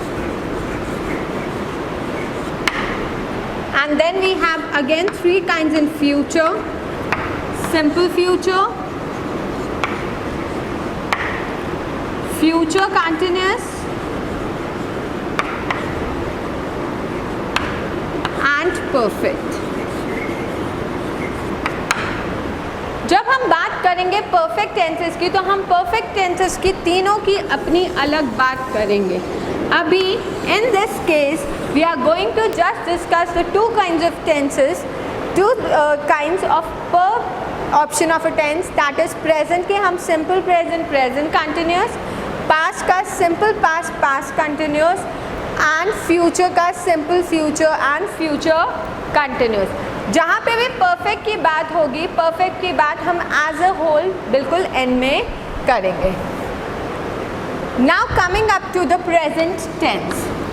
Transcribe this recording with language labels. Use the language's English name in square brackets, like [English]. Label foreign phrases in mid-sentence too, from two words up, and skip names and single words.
[English] And then we have again 3 kinds in future: simple future, future continuous and perfect. [Hindi] जब हम बात करेंगे [English] perfect tenses [Hindi] की, तो हम [English] perfect tenses [Hindi] की तीनों की अपनी अलग बात करेंगे. [English] अभी in this case we are going to just discuss the 2 kinds of tenses, 2 kinds of per option of a tense. that is present [Hindi] के हम [English] simple present, present continuous, पास्ट का simple past, past continuous, and future का simple future and future continuous. [Hindi] जहाँ पे भी परफेक्ट की बात होगी, परफेक्ट की बात हम [English] as a whole [Hindi] बिल्कुल एंड में करेंगे. [English] now coming up to the present tense.